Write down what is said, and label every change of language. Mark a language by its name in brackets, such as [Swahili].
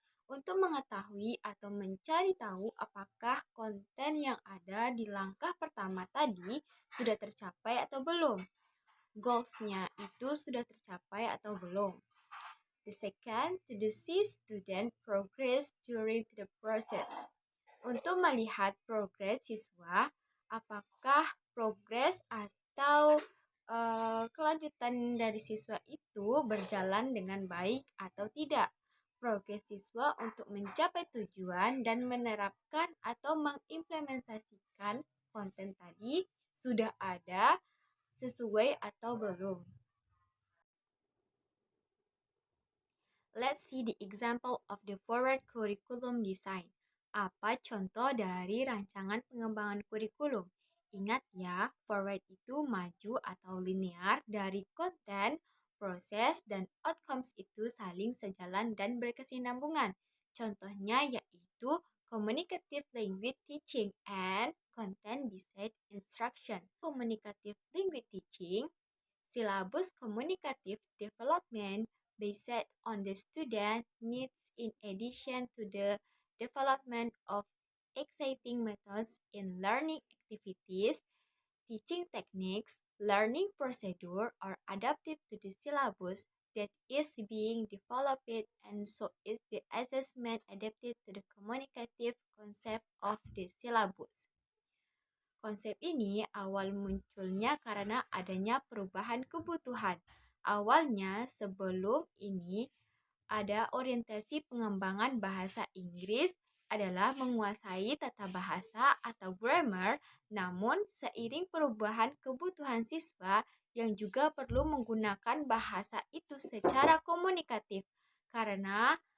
[Indonesian] Untuk mengetahui atau mencari tahu apakah konten yang ada di langkah pertama tadi sudah tercapai atau belum. Goals-nya itu sudah tercapai atau belum. [English] The second, to see student progress during the process. [Indonesian] Untuk melihat progres siswa, apakah progres atau kelanjutan dari siswa itu berjalan dengan baik atau tidak. Progres siswa untuk mencapai tujuan dan menerapkan atau mengimplementasikan konten tadi sudah ada sesuai atau belum. [English] Let's see the example of the forward curriculum design. [Indonesian] Apa contoh dari rancangan pengembangan kurikulum? Ingat ya, forward itu maju atau linear dari konten, proses, dan outcomes itu saling sejalan dan berkesinambungan. Contohnya yaitu [English] communicative language teaching and content-based instruction. Communicative language teaching, syllabus communicative development, based on the student needs in addition to the development of exciting methods in learning activities, teaching techniques, learning procedure are adapted to the syllabus that is being developed, and so is the assessment adapted to the communicative concept of the syllabus. [Indonesian] Konsep ini awal munculnya karena adanya perubahan kebutuhan. Awalnya sebelum ini ada orientasi pengembangan bahasa Inggris adalah menguasai tata bahasa atau grammar, namun seiring perubahan kebutuhan siswa yang juga perlu menggunakan bahasa itu secara komunikatif karena